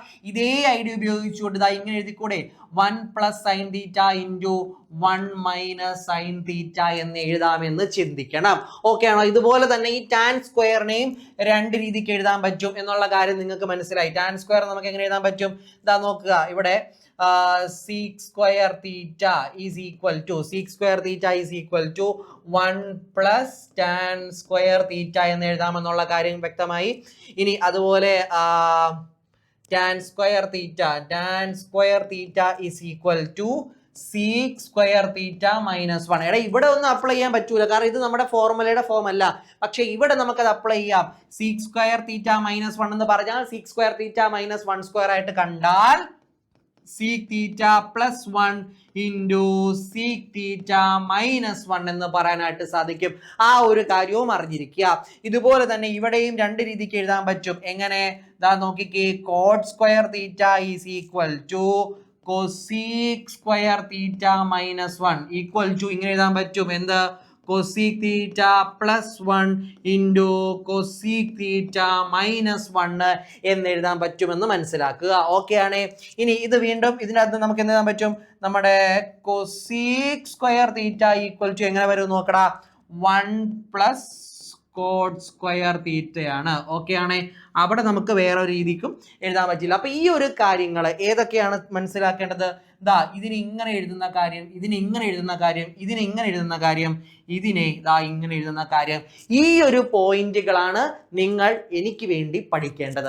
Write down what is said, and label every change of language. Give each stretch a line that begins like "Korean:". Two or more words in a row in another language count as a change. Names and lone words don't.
Malayalam: ഇതേ ഐഡിയ ഉപയോഗിച്ചുകൊണ്ട് ഇങ്ങനെ എഴുതിക്കൂടെ,
English: 1 plus sine theta into 1 minus sine theta
Malayalam: എന്ന് എഴുതാമെന്ന് ചിന്തിക്കണം. ഓക്കെ ആണോ? ഇതുപോലെ തന്നെ ഈ ടാൻ സ്ക്വയറിനെയും രണ്ട് രീതിക്ക് എഴുതാൻ പറ്റും എന്നുള്ള കാര്യം നിങ്ങൾക്ക് മനസ്സിലായി.
English: tan square
Malayalam: നമുക്ക് എങ്ങനെ എഴുതാൻ പറ്റും? ഇതാ നോക്കുക, ഇവിടെ
English: sec square theta is equal to 1 plus tan square theta
Malayalam: എന്ന് എഴുതാമെന്നുള്ള കാര്യം വ്യക്തമായി. ഇനി അതുപോലെ
English: tan square theta is equal to sec square theta minus 1.
Malayalam: എടാ ഇവിടെ ഒന്നും അപ്ലൈ ചെയ്യാൻ പറ്റൂല, കാരണം ഇത് നമ്മുടെ ഫോർമുലയുടെ ഫോം അല്ല. പക്ഷെ ഇവിടെ നമുക്കത് അപ്ലൈ ചെയ്യാം.
English: sec square theta minus 1
Malayalam: എന്ന് പറഞ്ഞാൽ
English: sec square theta minus 1 square
Malayalam: ആയിട്ട് കണ്ടാൽ
English: sec theta plus 1 into sec theta minus 1
Malayalam: എന്ന് പറയാനായിട്ട് സാധിക്കും. ആ ഒരു കാര്യവും അറിഞ്ഞിരിക്കുക. ഇതുപോലെ തന്നെ ഇവിടെയും രണ്ട് രീതിക്ക് എഴുതാൻ പറ്റും. എങ്ങനെ? ദാ നോക്കിക്കേ,
English: cot square theta is equal to cosec square theta minus 1 equal to
Malayalam: ഇങ്ങനെ എഴുതാൻ പറ്റും. എന്ത്?
English: cosec theta plus 1 into cosec theta minus 1
Malayalam: എന്ന് എഴുതാൻ പറ്റുമെന്ന് മനസ്സിലാക്കുക. ഓക്കെ ആണ്. ഇനി ഇത് വീണ്ടും ഇതിനകത്ത് നമുക്ക് എന്ത് എഴുതാൻ പറ്റും?
English: നമ്മുടെ cosec square theta equal to
Malayalam: എങ്ങനെ വരും നോക്കടാ,
English: 1 plus cot square theta
Malayalam: ആണ്. ഓക്കെ ആണ്. അവിടെ നമുക്ക് വേറെ രീതിക്കും എഴുതാൻ പറ്റില്ല. അപ്പൊ ഈ ഒരു കാര്യങ്ങൾ ഏതൊക്കെയാണ് മനസ്സിലാക്കേണ്ടത്? ദാ ഇതിനെ ഇങ്ങനെ എഴുതുന്ന കാര്യം, ഇതിനെ ഇങ്ങനെ എഴുതുന്ന കാര്യം, ഇതിനെ ഇങ്ങനെ എഴുതുന്ന കാര്യം, ഇതിനെ ദാ ഇങ്ങനെ എഴുതുന്ന കാര്യം, ഈ ഒരു പോയിന്റുകളാണ് നിങ്ങൾ എനിക്ക് വേണ്ടി പഠിക്കേണ്ടത്.